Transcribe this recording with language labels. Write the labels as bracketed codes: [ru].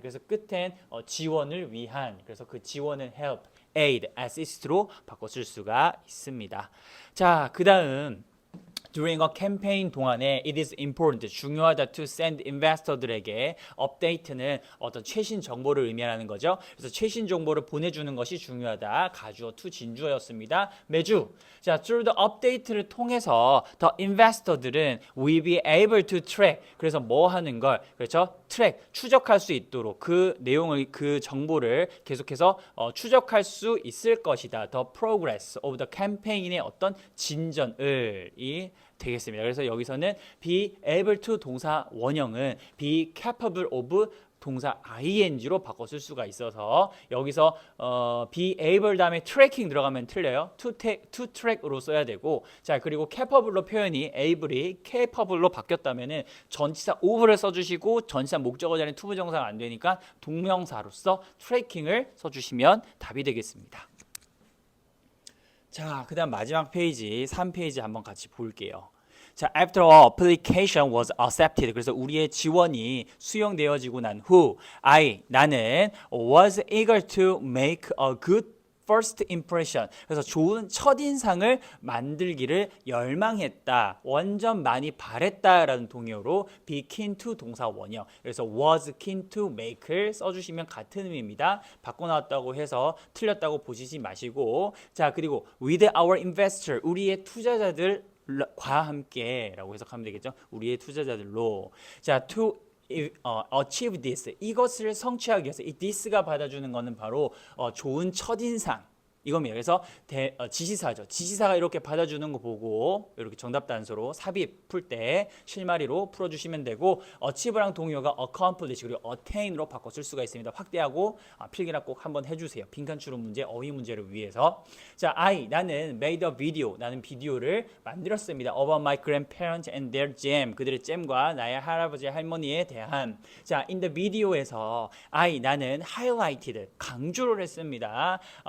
[ko] 그래서 끝엔 지원을 위한. 그래서 그 지원은 help, aid, assist로 바꿔 쓸 수가 있습니다. 자, 그다음 [en] during a campaign [ko] 동안에 [en] it is important, [ko] 중요하다 [en] to send [ko] investor들에게 업데이트는 어떤 최신 정보를 의미하는 거죠. 그래서 최신 정보를 보내주는 것이 중요하다. 가주어 to 진주어였습니다. 매주. [en] 자, through the update를 통해서 the investor들은 will be able to track. [ko] 그래서 뭐 하는 걸, 그렇죠? track, 추적할 수 있도록 그 내용을, 그 정보를 계속해서 추적할 수 있을 것이다. [en] the progress of the campaign의 [ko] 어떤 진전을 되겠습니다. 그래서 여기서는 be able to 동사 원형은 [en] be capable of [ko] 동사 ing로 바꿔 쓸 수가 있어서 여기서 be able 다음에 tracking 들어가면 틀려요. to track으로 써야 되고 자 그리고 capable로 표현이 able이 capable로 바뀌었다면은 전치사 of를 써주시고 전치사 목적어 자리에 투부정사가 안 되니까 동명사로서 tracking을 써주시면 답이 되겠습니다. 자, 그 다음 마지막 페이지 3페이지 한번 같이 볼게요. [en] 자, after all application was accepted. [ko] 그래서 우리의 지원이 수용되어지고 난 후 나는 [en] was eager to make a good first impression. [ko] 그래서 좋은 첫인상을 만들기를 열망했다. 완전 많이 바랬다라는 동의어로 be keen to 동사 원형. 그래서 [en] was keen to make [ko] 를 써주시면 같은 의미입니다. 바꿔 나왔다고 해서 틀렸다고 보시지 마시고 자 그리고 [en] with our investor [ko] 우리의 투자자들과 함께 라고 해석하면 되겠죠. 우리의 투자자들로 자 [en] to achieve this [ko] 이것을 성취하기 위해서 이 this가 받아주는 거는 바로 좋은 첫인상 이겁니다. 그래서 지시사죠. 지시사가 이렇게 받아주는 거 보고 이렇게 정답 단서로 삽입 풀 때 실마리로 풀어주시면 되고 achieve랑 동의어가 accomplish 그리고 attain으로 바꿔 쓸 수가 있습니다. 확대하고 필기나 꼭 한번 해주세요. 빈칸 추론 문제, 어휘 문제를 위해서. 자, 나는 [en] made a video. [ko] 나는 비디오를 만들었습니다. [en] About my grandparents and their jam. [ko] 그들의 잼과 나의 할아버지 할머니에 대한. 자, [en] in the video [ko] 에서 나는 highlighted 강조를 했습니다.